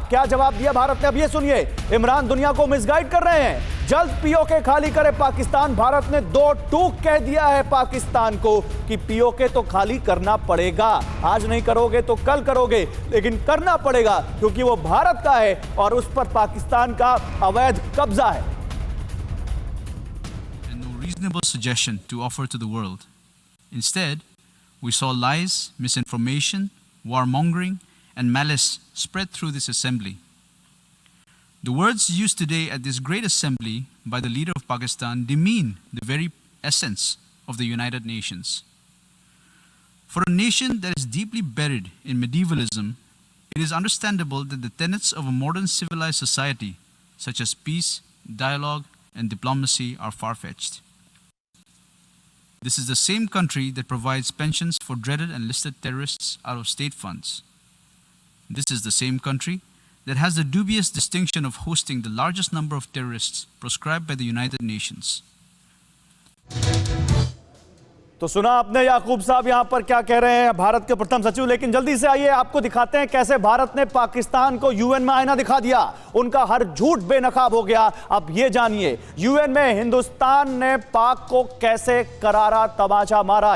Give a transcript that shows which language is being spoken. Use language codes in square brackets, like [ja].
[hi] क्या जवाब दिया भारत ने, अब ये सुनिए। इमरान दुनिया को मिसगाइड कर रहे हैं, जल्द पीओके खाली करे पाकिस्तान। भारत ने 2 टूक कह दिया है पाकिस्तान को कि पीओके तो खाली करना पड़ेगा। आज नहीं करोगे तो कल करोगे, लेकिन करना पड़ेगा क्योंकि वो भारत का है और उस पर पाकिस्तान का अवैध कब्जा है। [en] No reasonable suggestion to offer to the world. Instead, we saw lies, misinformation, warmongering, and malice spread through this assembly. The words used today at this great assembly by the leader of Pakistan demean the very essence of the United Nations. For a nation that is deeply buried in medievalism, it is understandable that the tenets of a modern civilized society, such as peace, dialogue, and diplomacy, are far-fetched. This is the same country that provides pensions for dreaded and listed terrorists out of state funds. This is the same country that has the dubious distinction of hosting the largest number of terrorists proscribed by the United Nations. [hi] तो सुना आपने याकूब साहब यहां पर क्या कह रहे हैं, भारत के प्रथम सचिव। लेकिन जल्दी से आइए आपको दिखाते हैं कैसे भारत ने पाकिस्तान को यूएन में आईना दिखा दिया, उनका हर झूठ बेनकाब हो गया। अब ये जानिए यूएन में हिंदुस्तान ने पाक को कैसे करारा तमाचा मारा।